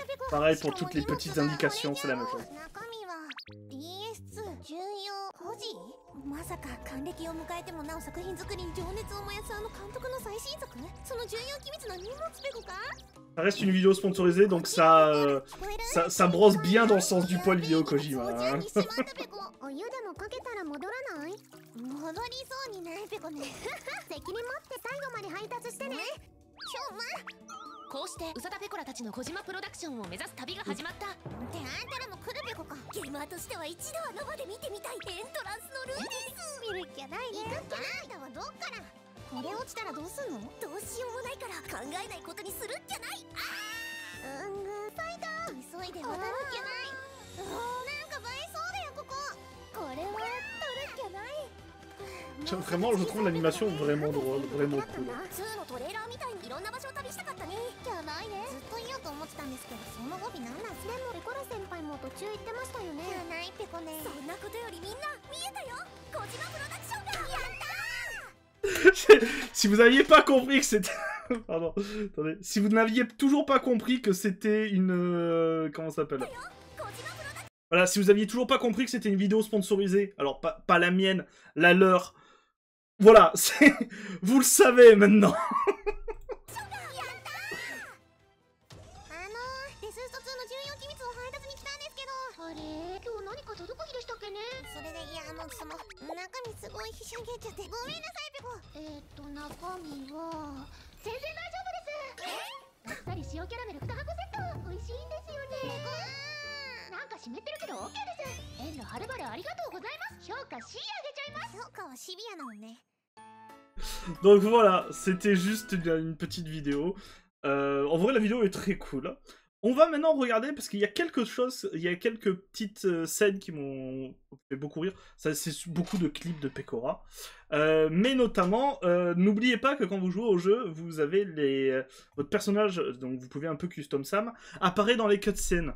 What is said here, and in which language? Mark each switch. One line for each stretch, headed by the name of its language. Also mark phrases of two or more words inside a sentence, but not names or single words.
French: Pareil pour toutes les petites indications, c'est la même chose.
Japanese: 中身は DS2 重要孤児まさか還暦を迎えてもなお作品作りに情熱を燃やすあの監督の最新作その重要機密の荷物ペコか
French: Ça reste une vidéo sponsorisée, donc ça brosse bien dans le sens du poil vidéo Kojima.
Japanese: お湯でもかけたら戻らない戻りそうにないペコね責任持って最後まで配達してねこうして宇佐田ペコラたちの小島プロダクションを目指す旅が始まった。ってあんたらも来るペコかゲーマーとしては一度は生で見てみたいエントランスのルーです見るっきゃないね行くっきゃないあんたはどっからこれ落ちたらどうすんのどうしようもないから考えないことにするっきゃないファイター急いで渡るっきゃないなんか映えそうだよこここれは取るっきゃない
French: Vraiment, je trouve l'animation vraiment drôle, vraiment cool.
Japanese: 2 のトレーラーみたいにいろんな場所を旅したかったねじゃないねずっと言おうと思ってたんですけどその語尾なんなんでもペコラ先輩も途中言ってましたよねじゃないペコねそんなことよりみんな見えたよ小島プロダクションがやったー
French: Si vous n'aviez pas compris que c'était... Pardon, attendez. Si vous n'aviez toujours pas compris que c'était une... comment ça s'appelle? Voilà, si vous aviez toujours pas compris que c'était une vidéo sponsorisée, alors pas la mienne, la leur... Voilà, vous le savez maintenant.
Japanese: デススト2の重要機密を配達に来たんですけどあれ今日何か届く日でしたっけねそれでいやその中身すごいひしゃげちゃってごめんなさいペコ中身は全然大丈夫ですあっさり塩キャラメル2箱セット美味しいんですよねなんか湿ってるけど OK です遠路はるばるありがとうございます評価 C あげちゃいます評価はシビアなのね
French: Donc voilà, c'était juste une petite vidéo. En vrai, la vidéo est très cool. On va maintenant regarder, parce qu'il y a quelque chose, il y a quelques petites scènes qui m'ont fait beaucoup rire. Ça, c'est beaucoup de clips de Pecora. Mais notamment, n'oubliez pas que quand vous jouez au jeu, vous avez votre personnage, donc vous pouvez un peu custom Sam, apparaît dans les cutscenes.